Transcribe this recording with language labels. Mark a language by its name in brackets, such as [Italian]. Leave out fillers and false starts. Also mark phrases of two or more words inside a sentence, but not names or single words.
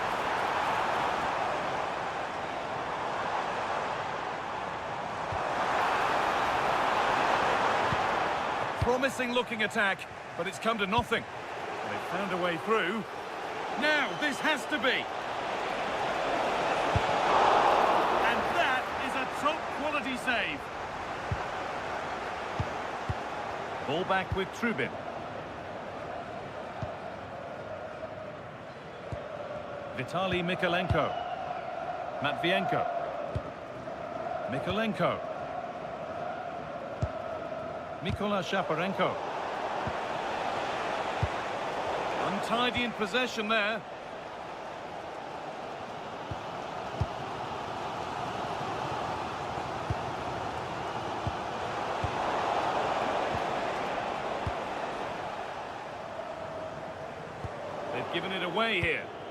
[English] Promising looking attack, but it's come to nothing. They've found a way through. Now, this has to be. And that is a top quality save. Ball back with Trubin. Vitaly Mikolenko. Matvienko. Mikolenko. Mikola Shaparenko. Untidy in possession there. They've given it away here.